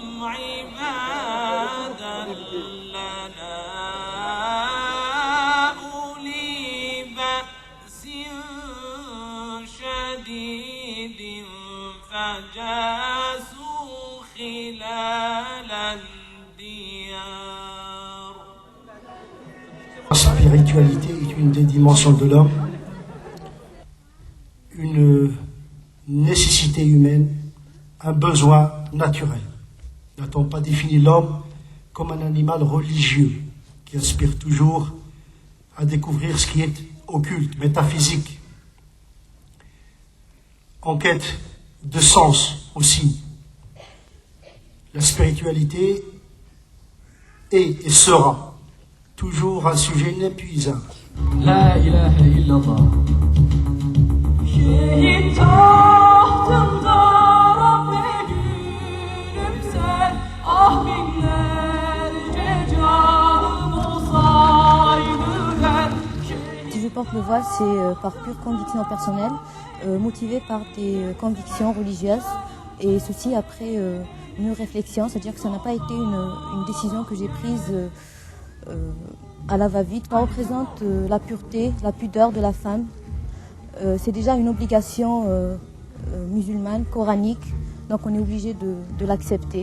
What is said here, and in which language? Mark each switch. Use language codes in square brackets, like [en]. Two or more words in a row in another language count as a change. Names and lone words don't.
[ar] عبادا لنا أولي بأس شديد فجاسوا خلال الديار. [fr] La spiritualité est une des dimensions de l'homme, une nécessité humaine, un besoin naturel. N'a-t-on pas défini l'homme comme un animal religieux qui aspire toujours à découvrir ce qui est occulte, métaphysique, en quête de sens aussi. La spiritualité est et sera toujours un sujet inépuisable. [ar] لا إله إلا الله. [tr] Şehit tahtında Rabbe gülümse, ah binlerce canım olsaydı der. [fr] Si je porte le voile, c'est par pure conviction personnelle, motivée par des convictions religieuses, et ceci après une réflexion, c'est-à-dire que ça n'a pas été une décision que j'ai prise à la va-vite. Ça représente la pureté, la pudeur de la femme. C'est déjà une obligation musulmane, coranique, donc on est obligé de l'accepter.